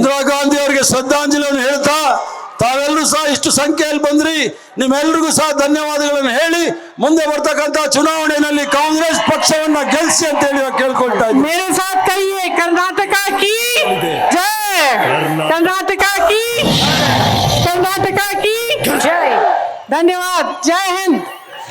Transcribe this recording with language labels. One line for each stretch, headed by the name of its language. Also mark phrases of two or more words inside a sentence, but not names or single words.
Kannada: ಇಂದಿರಾ ಗಾಂಧಿ ಅವರಿಗೆ ಶ್ರದ್ಧಾಂಜಲಿಯನ್ನು ಹೇಳ್ತಾ ತಾವೆಲ್ಲರೂ ಸಹ ಇಷ್ಟು ಸಂಖ್ಯೆಯಲ್ಲಿ ಬಂದ್ರಿ, ನಿಮ್ಮೆಲ್ಲರಿಗೂ ಸಹ ಧನ್ಯವಾದಗಳನ್ನು ಹೇಳಿ ಮುಂದೆ ಬರ್ತಕ್ಕಂಥ ಚುನಾವಣೆಯಲ್ಲಿ ಕಾಂಗ್ರೆಸ್ ಪಕ್ಷವನ್ನ ಗೆಲ್ಲಿಸಿ ಅಂತ ಹೇಳಿ ಕೇಳ್ಕೊಳ್ತಾ ಇದ್ದೀನಿ।
Hindi: मेरे साथ कहिए कर्नाटका की जय, कर्नाटका की जय। धन्यवाद, जय हिंद।